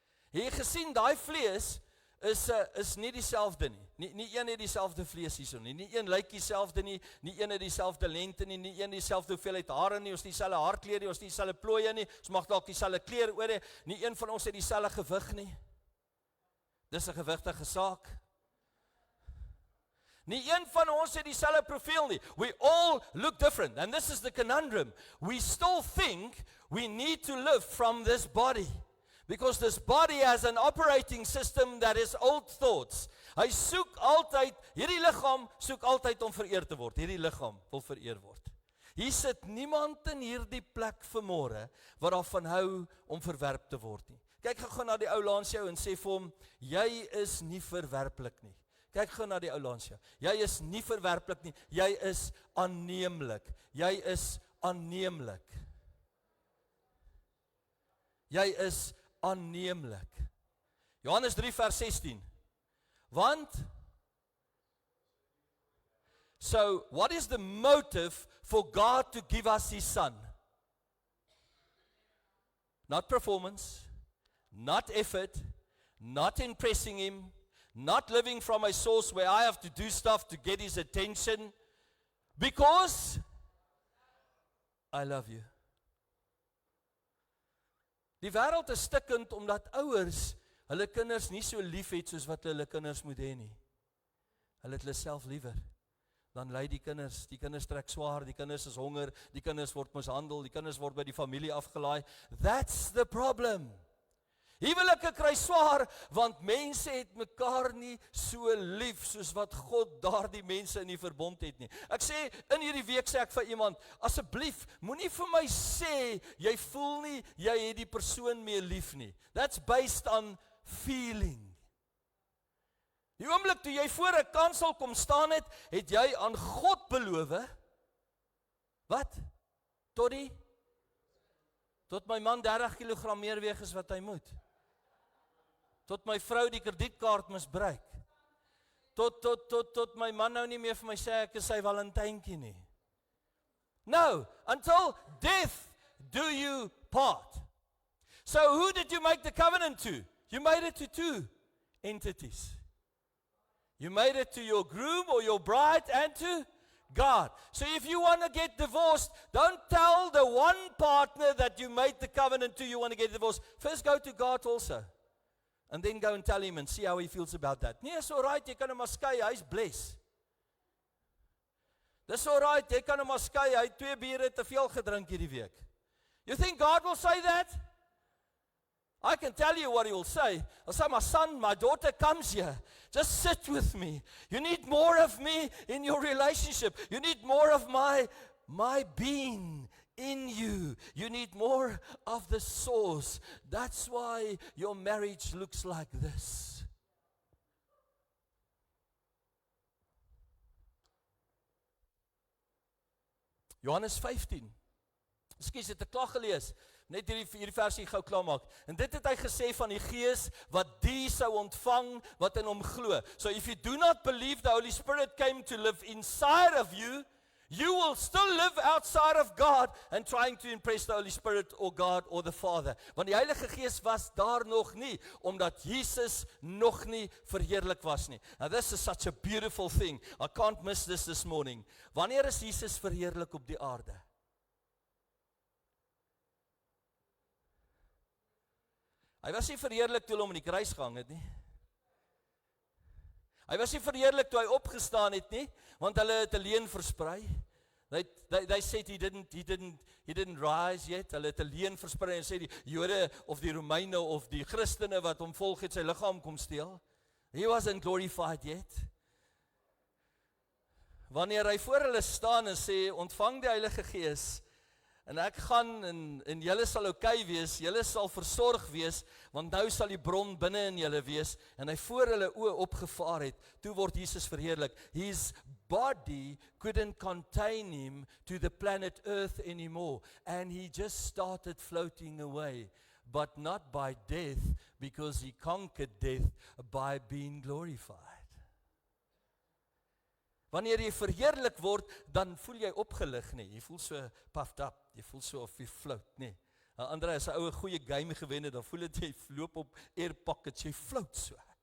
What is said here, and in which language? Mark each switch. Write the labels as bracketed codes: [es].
[af] Het jy gesien, daai vlees is nie dieselfde nie. Nie een het dieselfde vlees hierso nie. Nie een lyk dieselfde nie. Nie een het dieselfde lengte nie. Nie een dieselfde hoeveelheid hare nie. Ons dieselfde haarkleur nie. Ons dieselfde plooie nie. Ons mag dalk dieselfde kleur oor hê. Nie een van ons het dieselfde gewig nie. Dis 'n gewigtige saak. Nie een van ons het dieselfde profiel nie. [en] We all look different. And this is the conundrum. We still think we need to live from this body. Because this body has an operating system that is old thoughts. [af] Hy soek altyd, hierdie liggaam soek altyd om vereer te word. Hierdie liggaam wil vereer word. Hier sit niemand in hierdie plek vanmôre wat daarvan hou om verwerp te word nie. Kyk gou na die ou langs jou en sê vir hom, jy is nie verwerplik nie. Kyk gou na die ou langs jou. Jy is nie verwerplik nie. Jy is aanneemlik. Jy is aanneemlik. Jy is aanneemlik. Johannes 3 vers 16. [en] Want, so what is the motive for God to give us his son? Not performance, not effort, not impressing him, not living from a source where I have to do stuff to get his attention, because I love you. [af] Die wêreld is stikkend omdat ouers hulle kinders nie so lief het soos wat hulle kinders moet hê nie. Hulle het hulle self liewer. Dan ly die kinders trek swaar, die kinders is honger, die kinders word mishandel, die kinders word by die familie afgelaai. [en] That's the problem. [af] Huwelike kry swaar, want mense het mekaar nie so lief soos wat God daardie mense in die verbond het nie. Ek sê, in hierdie week sê ek vir iemand, asseblief, moenie vir my sê, jy voel nie, jy het die persoon meer lief nie. [en] That's based on feeling. [af] Die oomblik toe jy voor 'n kansel kom staan het jy aan God beloof, wat? Tot my man 30 kg meer weeg as wat hy moet. Tot my vrou die kredietkaart misbruik. Tot my man nou nie meer vir my sê ek is sy Valentynkie nie. [en] No, until death do you part. So who did you make the covenant to? You made it to two entities. You made it to your groom or your bride and to God. So if you want to get divorced, don't tell the one partner that you made the covenant to you want to get divorced. First go to God also. And then go and tell him and see how he feels about that. [af] Nee, is alright, jy kan hom maar skei, hy's bless. Dis alright, jy kan hom maar skei, hy het 2 biere te veel gedrink hierdie week. [en] You think God will say that? I can tell you what he will say. He'll say, my son, my daughter comes here. Just sit with me. You need more of me in your relationship. You need more of my being in you. You need more of the source. That's why your marriage looks like this. [af] Johannes 15. Ekskuus, het ek klaar gelees. Net hierdie versie gou klaar maak. En dit het hy gesê van die Gees wat die sou ontvang wat in hom glo. [en] So if you do not believe the Holy Spirit came to live inside of you, you will still live outside of God and trying to impress the Holy Spirit or God or the Father. [af] Want die Heilige Gees was daar nog nie, omdat Jesus nog nie verheerlik was nie. [en] Now this is such a beautiful thing. I can't miss this morning. [af] Wanneer is Jesus verheerlik op die aarde? Hy was nie verheerlik toe hy om in die kruis gehang het nie. Hy was nie verheerlik toe hy opgestaan het nie, want hulle het 'n leuen versprei. [en] They said he didn't rise yet. [af] Hulle het 'n leuen versprei en sê die Jode of die Romeine of die Christene wat hom volg het sy liggaam kom steel. [en] He wasn't glorified yet. [af] Wanneer hy voor hulle staan en sê ontvang die Heilige Gees, en ek gaan en julle sal okay wees, julle sal versorg wees, want nou sal die bron binne in julle wees, en hy voor hulle oë opgevaar het, toe word Jesus verheerlik. [en] His body couldn't contain him to the planet Earth anymore, and he just started floating away, but not by death, because he conquered death by being glorified. [af] Wanneer jy verheerlik word, dan voel jy opgelig, nie. Jy voel so [en] puffed up, [af] jy voel so of jy float, nie. Andre, as 'n oue goeie game gewen het, dan voel dit jy loop op [en] air pockets, [af] jy float so.